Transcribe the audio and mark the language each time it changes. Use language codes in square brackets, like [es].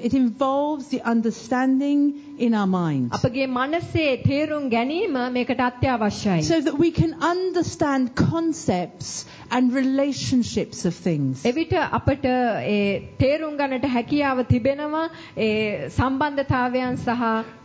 [en] It involves the understanding in our minds. [si] අපගේ මනසේ තේරුම් ගැනීම මේකට අත්‍යවශ්‍යයි. [en] So that we can understand concepts and relationships of things. [si] එවිට අපට ඒ තේරුම් ගන්නට හැකියාව තිබෙනවා ඒ සම්බන්ධතාවයන් සහ